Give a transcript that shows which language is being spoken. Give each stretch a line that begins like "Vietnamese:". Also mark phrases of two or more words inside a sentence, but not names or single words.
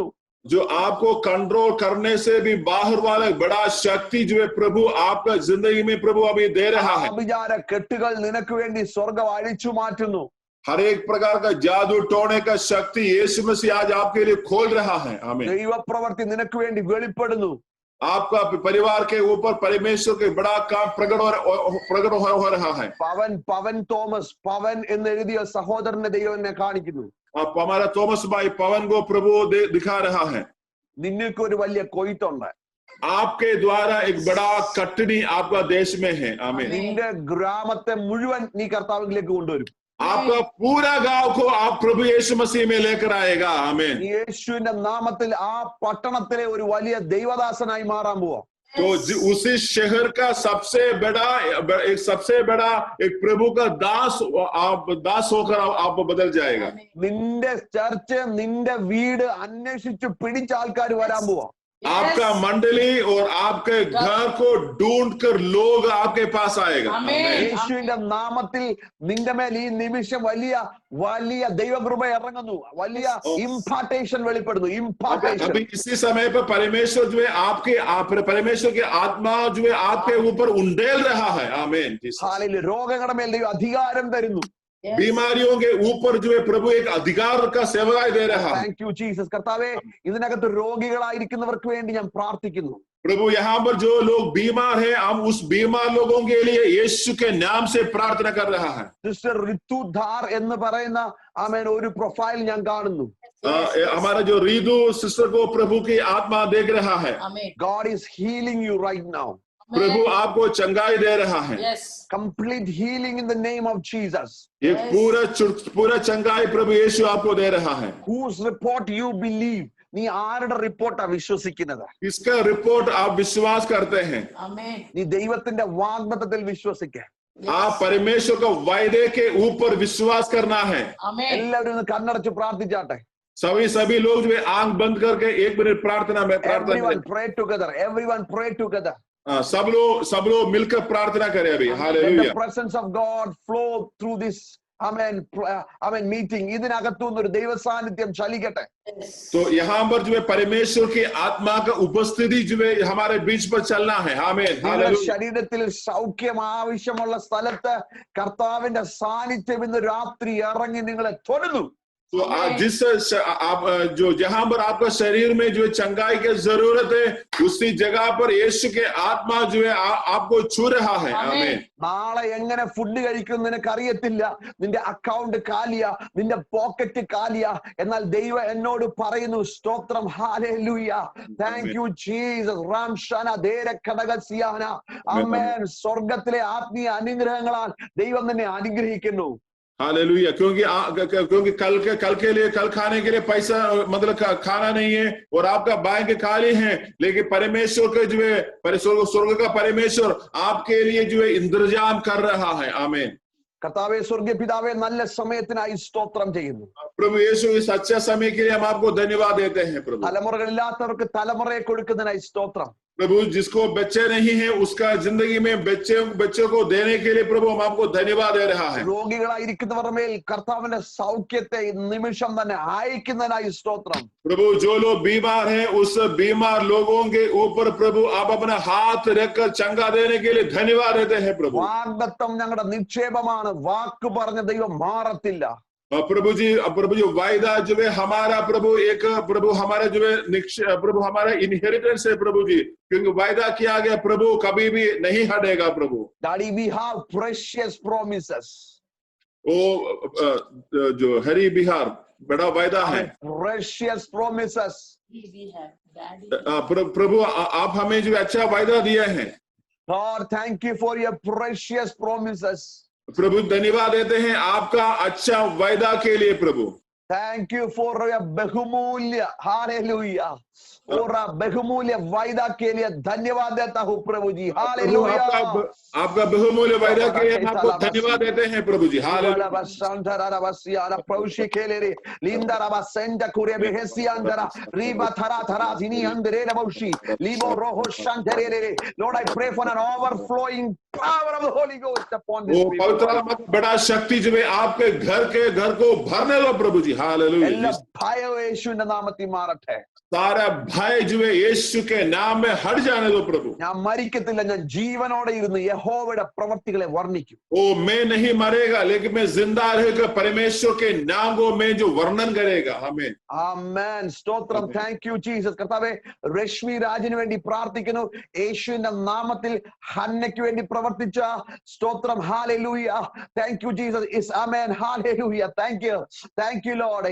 Hindi: जो आपको कंट्रोल करने से भी बाहर वाला बड़ा शक्ति जो है प्रभु आपका जिंदगी में प्रभु अभी दे रहा है.
Malayalam: വിചാര കെട്ടുകൾ നിനക്ക് വേണ്ടി സ്വർഗ്ഗം അഴിച്ചു മാറ്റുന്നു.
Hindi: हर एक प्रकार का जादू टोने का शक्ति यीशु मसीह आज आपके लिए खोल रहा है. आमीन.
Malayalam: ദൈവപ്രവൃത്തി നിനക്ക് വേണ്ടി വെളിപ്പെടുന്നു.
Hindi: आपका परिवार के ऊपर परमेश्वर के बड़ा काम प्रकट हो रहा है.
Malayalam: പവൻ തോമസ് പവൻ എന്ന് എഴുതിയ സഹോദരനെ ദൈവം എന്നെ കാണിക്കുന്നു.
Hindi: हमारा തോമസ് भाई पवन को प्रभु दिखा रहा है.
Malayalam: നിനക്ക് ഒരു വലിയ കൊയ്ത്തുണ്ട്.
Hindi: आपके द्वारा एक बड़ा कटनी आपका देश में है. आमीन.
Malayalam: നിന്റെ ഗ്രാമത്തെ മുഴുവൻ നീ കർത്താവിലേക്ക് കൊണ്ടുവരും.
Hindi: आपका पूरा गांव को आप प्रभु यीशु मसीह में लेकर आएगा. आमीन.
Malayalam: യേശുവിന്റെ നാമത്തിൽ ആ പട്ടണത്തിലെ ഒരു വലിയ ദൈവദാസനായി മാറാൻ പോവാ.
Hindi: तो उसी शहर का सबसे बड़ा एक प्रभु का दास होकर आप बदल जाएगा.
Malayalam: നിന്റെ ചർച്ച് നിന്റെ വീട് അന്വേഷിച്ച് പിടിച്ച ആൾക്കാർ വരാൻ പോവാ.
Hindi: आपका मंडली और आपके घर को ढूंढकर लोग आपके पास आएगा।
Malayalam: യേശുവിന്റെ നാമത്തിൽ നിന്റെ മേൽ ഈ നിമിഷം വലിയ വലിയ ദൈവകൃപ ഇറങ്ങുന്നു, വലിയ ഇംപാർട്ടേഷൻ വെളിപ്പെടുന്നു, ഇംപാർട്ടേഷൻ।
Hindi: अभी इसी समय पर परमेश्वर जो है परमेश्वर के आत्मा जो है आपके ऊपर उंडेल रहा है। आमीन।
Malayalam: हालेलुया। രോഗങ്ങളുടെ മേൽ ദൈവം അധികാരം തരുന്നു,
Hindi: बीमारियों के ऊपर जो है प्रभु एक अधिकार का सेवाएं दे रहा है।
English: Thank you Jesus.
Malayalam: കർത്താവേ, ഇതിനകത്ത് രോഗികളായിരിക്കുന്നവർക്ക് വേണ്ടി ഞാൻ പ്രാർത്ഥിക്കുന്നു।
Hindi: प्रभु यहाँ पर जो लोग बीमार हैं, हम उस बीमार लोगों के लिए यीशु के नाम से प्रार्थना कर रहा है।
Malayalam: സിസ്റ്റർ റിതു ധാർ എന്ന് പറയുന്ന ആമേൻ ഒരു പ്രൊഫൈൽ ഞാൻ കാണുന്നു।
Hindi: हमारा जो रितु सिस्टर को प्रभु की आत्मा देख रहा है।
English: God is healing you right now.
Hindi: प्रभु आपको चंगाई दे रहा है।
English: Complete healing in the name of Jesus.
Hindi: ये पूरा चंगाई प्रभु यीशु आपको दे रहा है।
English: Whose report you believe?
Malayalam: നീ ആരുടെ റിപ്പോർട്ടാ വിശ്വസിക്കുന്നത്?
Hindi: इसका रिपोर्ट आप विश्वास करते हैं?
Malayalam: നീ ദൈവത്തിന്റെ വാഗ്ദത്തത്തിൽ വിശ്വസിക്കുക।
Hindi: आप परमेश्वर का वायदे के ऊपर विश्वास करना है।
Malayalam: എല്ലാവരും ഒന്ന് കണ്ണടച്ച് പ്രാർത്ഥിച്ചാട്ടെ।
Hindi: सभी लोग जो है आंख बंद करके 1 मिनट प्रार्थना में
English: Everyone pray together. Everyone pray together.
Hindi: सब लोग मिलकर प्रार्थना करें अभी। हालेलुया।
English: Let the presence of God flow through this meeting.
Malayalam: ഇതിനകത്തുനിന്ന് ഒരു ദൈവ സാന്നിധ്യം ചലിക്കട്ടെ।
Hindi: तो यहाँ पर जो है परमेश्वर की आत्मा का उपस्थिति जो है हमारे बीच पर चलना है। आमीन। हालेलुया।
Malayalam: ശരീരത്തിൽ സൗഖ്യം ആവശ്യമുള്ള സ്ഥലത്ത് കർത്താവിന്റെ സാന്നിധ്യം ഇന്ന് രാത്രി ഇറങ്ങി നിങ്ങളെ തൊടുന്നു।
Hindi: तो आप जो जहां पर आपका शरीर में जो चंगाई की जरूरत है, उसी जगह पर यीशु के आत्मा जो है आपको छू रहा है। आमीन।
Malayalam: നാളെ എങ്ങനെ ഫുഡ് കഴിക്കും നിനക്ക് അറിയത്തില്ല, നിന്റെ അക്കൗണ്ട് കാലിയ, നിന്റെ പോക്കറ്റ് കാലിയ, എന്നാൽ ദൈവം എന്നോട് പറയുന്നു സ്തോത്രം, ഹല്ലേലൂയ,
English: Thank you Jesus, റാംഷന ദേര ഘടകസിയാന,
Malayalam: ആമേൻ। സ്വർഗ്ഗത്തിലെ ആത്മീയ അനുഗ്രഹങ്ങളാൽ ദൈവം നിന്നെ അനുഗ്രഹിക്കുന്നു।
Hindi: हालेलुया। क्योंकि कल खाने के लिए पैसा मतलब खाना नहीं है और आपका बैंक खाली है, लेकिन परमेश्वर के जो है स्वर्ग का परमेश्वर आपके लिए जो है इंतजाम कर रहा है। आमीन।
Malayalam: കർത്താവേ, സ്വർഗ്ഗീയ പിതാവേ, നല്ല സമയത്തിനായി സ്തോത്രം ചെയ്യുന്നു।
Hindi: प्रभु यीशु इस अच्छे समय के लिए हम आपको धन्यवाद देते हैं। प्रभु
Malayalam: തലമുറകളില്ലാത്തവർക്ക് തലമുറയെ കൊടുക്കുന്നതിനായി സ്തോത്രം।
Hindi: प्रभु जिसको बच्चे नहीं है उसका जिंदगी में बच्चों को देने के लिए प्रभु हम आपको धन्यवाद दे रहा है।
Malayalam: രോഗികളായിരിക്കുന്നവരുടെ മേൽ കർത്താവിന്റെ സൗഖ്യത്തെ നിമിഷം തന്നെ അയക്കുന്നതിനായി സ്തോത്രം।
Hindi: प्रभु जो लोग बीमार हैं उस बीमार लोगों के ऊपर प्रभु आप अपना हाथ रखकर चंगा देने के लिए धन्यवाद देते हैं। प्रभु
Malayalam: വാഗ്ദത്തം ഞങ്ങളുടെ നിക്ഷേപമാണ്, വാക്ക് പറഞ്ഞ ദൈവം മാറത്തില്ല।
Hindi: प्रभु जी वायदा जो है हमारा प्रभु हमारा जो है प्रभु हमारा इनहेरिटेंस है। प्रभु जी क्योंकि वायदा किया गया प्रभु कभी भी नहीं हटेगा। प्रभु
English: Daddy, we have precious promises.
Hindi: ओ जो हरी बिहार बड़ा वायदा है।
English: Precious promises.
Hindi: प्रभु आप हमें जो अच्छा वायदा दिया है।
English: God, thank you for your precious promises.
Hindi: प्रभु धन्यवाद देते हैं आपका अच्छा वायदा के लिए। प्रभु
English: Thank you for your
Hindi: बहुमूल्य, hallelujah, और बहुमूल्य वायदा के लिए धन्यवाद देता हूँ प्रभु जी। हालेलुया। आपका बहुमूल्य वायदा के लिए आपको धन्यवाद देते हैं प्रभु जी। हालेलुया।
English: Lord, I pray for an overflowing power of the Holy Ghost upon this people.
Hindi: पवित्र आत्मा की बड़ा शक्ति जो है आपके घर को भरने लो प्रभु जी। हालेलुया।
Malayalam: എല്ലാ ഭയം യേശുവിന്റെ നാമത്തിൽ മാറട്ടെ।
Hindi: सारा भय जो है यीशु के नाम में हट जाने दो प्रभु।
Malayalam: ഞാൻ മരിക്കത്തില്ല, ഞാൻ ജീവനോടെ ഇരുന്ന് യഹോവയുടെ പ്രവൃത്തികളെ വർണ്ണിക്കും।
Hindi: ओ मैं नहीं मरेगा लेकिन मैं जिंदा रहेगा परमेश्वर के नाम को मैं जो वर्णन करेगा। आमीन।
Malayalam: ആമേൻ, സ്തോത്രം।
English: Thank you Jesus.
Malayalam: കർത്താവേ, രശ്മി രാജിന് വേണ്ടി പ്രാർത്ഥിക്കുന്നു യേശുവിന്റെ നാമത്തിൽ। ഹന്നയ്ക്ക് വേണ്ടി പ്രവർത്തിച്ച സ്തോത്രം, ഹല്ലേലൂയ,
English: Thank you Jesus,
Malayalam: ആമേൻ, ഹല്ലേലൂയ,
English: Thank you Lord.